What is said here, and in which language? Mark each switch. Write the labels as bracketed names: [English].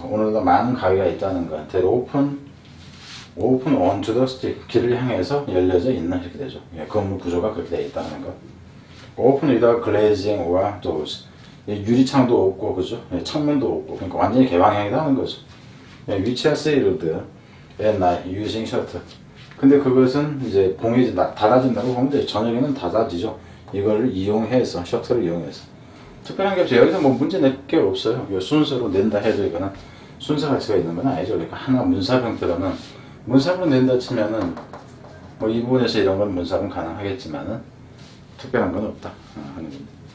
[Korean] 오늘도 많은 가게가 있다는 거. [English] That open onto the street. [Korean] 길을 향해서 열려져 있는 이렇게 되죠. 예, 건물 구조가 그렇게 되어 있다는 거. [English] Open without glazing or doors. [Korean] 예, 유리창도 없고 그죠? 예, 창문도 없고 그러니까 완전히 개방형이라는 거죠. [English] 예, which are sealed at night using shutter. [Korean] 근데 그것은 이제 공이 닫아진다고 보면 돼. 저녁에는 닫아지죠. 이걸 이용해서 셔터를 이용해서. 특별한 게 없어요. 여기서 뭐 문제 낼 게 없어요. 순서로 낸다 해도 이거는 순서 가치가 있는 건 아니죠. 그러니까 하나 문삽 형태로는 문삽으로 낸다 치면은 뭐 이 부분에서 이런 건 문삽은 가능하겠지만은 특별한 건 없다 하는 겁니다.